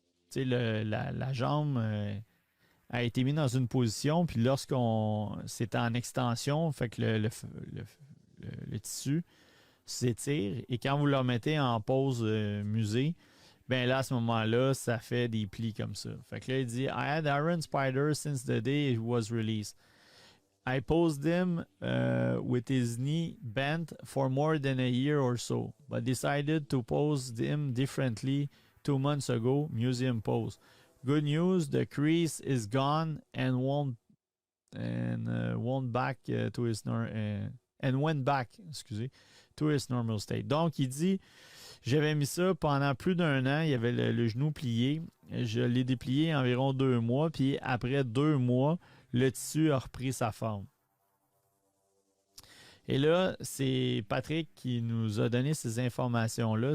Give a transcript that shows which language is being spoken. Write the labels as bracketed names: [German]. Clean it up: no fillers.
[French] Tu sais, la jambe a été mise dans une position, puis lorsqu'on. C'est en extension, fait que le tissu s'étire. Et quand vous le remettez en pause musée, ben là, à ce moment-là, ça fait des plis comme ça. Fait que là, il dit [English] I had Iron Spider since the day it was released. I posed him with his knee bent for more than a year or so, but decided to pose him differently 2 months ago. Museum pose. Good news, the crease is gone and won't back to his and went back, excusez, to his normal state. [French] Donc, il dit, j'avais mis ça pendant plus d'un an, il y avait le genou plié, je l'ai déplié environ 2 mois, puis après 2 mois, le tissu a repris sa forme. Et là, c'est Patrick qui nous a donné ces informations-là.